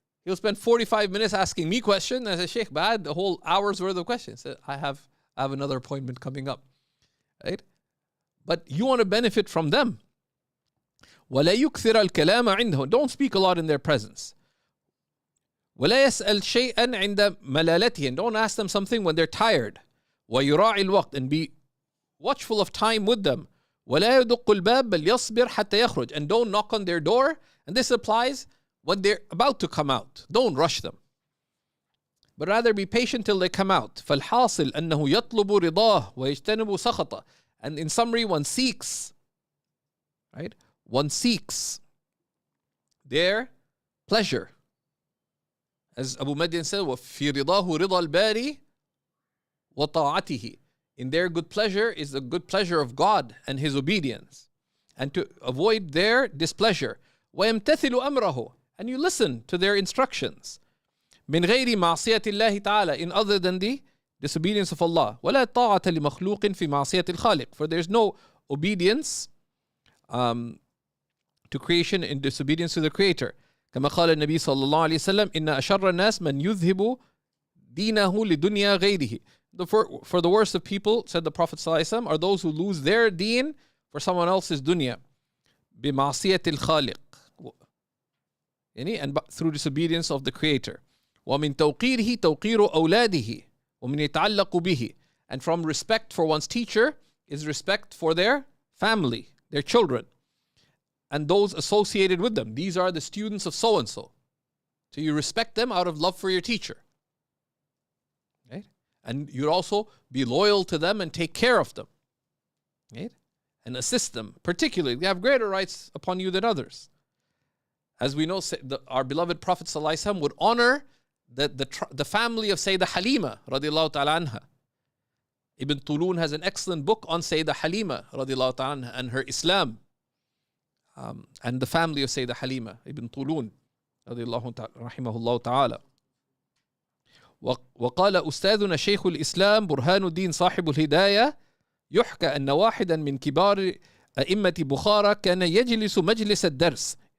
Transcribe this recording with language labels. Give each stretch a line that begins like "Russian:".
English: He'll spend 45 minutes asking me questions. And I say, Sheikh, but I had the whole hour's worth of questions. I have another appointment coming up. Right? But you want to benefit from them.
Arabic: ولا يكثر الكلام عندهم.
English: Don't speak a lot in their presence.
Arabic: ولا يسأل شيئا عند ملالتهم.
English: Don't ask them something when they're tired.
Arabic: ويراعي الوقت,
English: and be watchful of time with them.
Arabic: ولا يدق الباب بل يصبر حتى يخرج.
English: And don't knock on their door. And this applies when they're about to come out. Don't rush them, but rather be patient till they come out.
Arabic: فالحاصل أنه يطلب رضاه ويجتنب سخطه.
English: And in summary, one seeks, right? One seeks their pleasure. As Abu Madian said,
Arabic: وَفِي رِضَاهُ رِضَى الْبَارِ وَطَاعَتِهِ.
English: In their good pleasure is the good pleasure of God and His obedience. And to avoid their displeasure.
Arabic: وَيَمْتَثِلُ أَمْرَهُ.
English: And you listen to their instructions.
Arabic: مِنْ غَيْرِ مَعْصِيَةِ اللَّهِ تَعَالَى.
English: In other than the disobedience of Allah.
Arabic: وَلَا طَاعَةَ لِمَخْلُوقٍ فِي مَعْصِيَةِ الْخَالِقِ.
English: For there's no obedience to creation in disobedience to the Creator.
Arabic: كما قال النبي صلى الله عليه وسلم إن أشر الناس من يذهب دينه لدنيا غيره.
English: For the worst of people, said the Prophet صلى الله عليه وسلم, are those who lose their deen for someone else's dunya.
Arabic: بمعصية الخالق.
English: And through disobedience of the Creator.
Arabic: ومن توقيره توقير أولاده ومن يتعلق به.
English: And from respect for one's teacher is respect for their family, their children, and those associated with them. These are the students of so-and-so. So you respect them out of love for your teacher. Right? And you also be loyal to them and take care of them. Right? And assist them. Particularly, they have greater rights upon you than others. As we know, our beloved Prophet ﷺ would honor the family of Sayyidah Halima radiallahu ta'ala anha. Ibn Tulun has an excellent book on Sayyidah Halima radiallahu ta'ala anha and her Islam. And the family of Sayyidah Halima Ibn Tulun رحمه الله تعالى.
Arabic: وقال أستاذنا شيخ الإسلام برهان الدين صاحب الهداية يحكى أن واحدا من كبار أئمة بخارى كان يجلس مجلس الدرس.